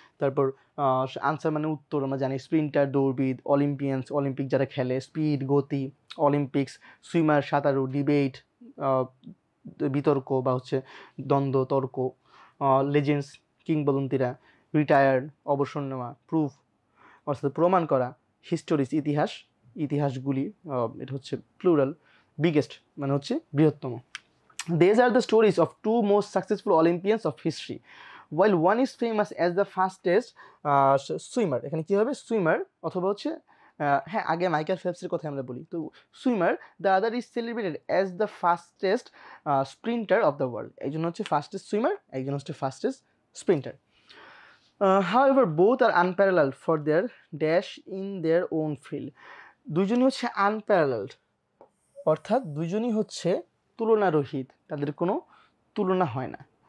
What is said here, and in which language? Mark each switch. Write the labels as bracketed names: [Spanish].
[Bangla] তারপর আনসার মানে উত্তর, আমরা জানি। স্প্রিন্টার দৌড়বিদ, অলিম্পিয়ান্স অলিম্পিক যারা খেলে, স্পিড গতি, অলিম্পিক্স সুইমার সাঁতারু, ডিবেট বিতর্ক বা হচ্ছে দ্বন্দ্ব তর্ক, লেজেন্ডস কিংবদন্তিরা, রিটায়ার্ড অবসর নেওয়া, প্রুফ অর্থাৎ প্রমাণ করা, হিস্টোরিস ইতিহাসগুলি, এটা হচ্ছে প্লুরাল, বিগেস্ট মানে হচ্ছে বৃহত্তম। [English] These are the stories of two most successful Olympians of history. While one is famous as the fastest swimmer, [Bangla] এখানে কি হবে? সুইমার অথবা হচ্ছে হ্যাঁ, আগে মাইকেল ফেলপসের কথা আমরা বলি, তো swimmer. [English] The other is celebrated as the fastest sprinter of the world. [Bangla] একজন হচ্ছে ফাস্টেস্ট সুইমার, একজন হচ্ছে fastest Sprinter. [English] However, both are unparalleled for their dash in their own field. [Bangla] দুইজনই হচ্ছে আনপ্যারালেলড, অর্থাৎ দুইজনই হচ্ছে তুলনারহিত, তাদের কোনো তুলনা হয় না।